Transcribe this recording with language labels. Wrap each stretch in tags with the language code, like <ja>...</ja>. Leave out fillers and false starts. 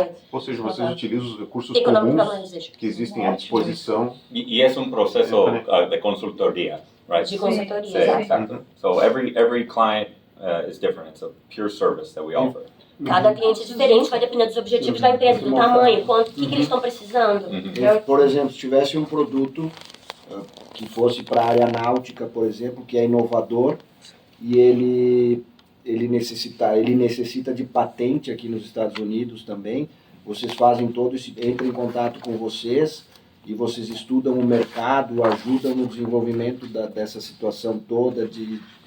<pt>Ou seja, vocês utilizam os recursos econômicos comuns que existem à disposição.</pt> <es>Y es un proceso de consultoría, right?</es> <pt>de consultoria.</pt> <es>Sí,</es> <pt>Exato.</pt> <es>exacto.</es> <en>So every client is different. It's a pure service that we offer.</en> <pt>Cada cliente é diferente, vai depender dos objetivos da empresa, do tamanho, o que eles estão precisando. Por exemplo, se tivesse um produto que fosse para a área náutica, por exemplo, que é inovador e ele necessita de patente aqui nos Estados Unidos também, vocês fazem entram em contato com vocês e vocês estudam o mercado, ajudam no desenvolvimento dessa situação toda de</pt>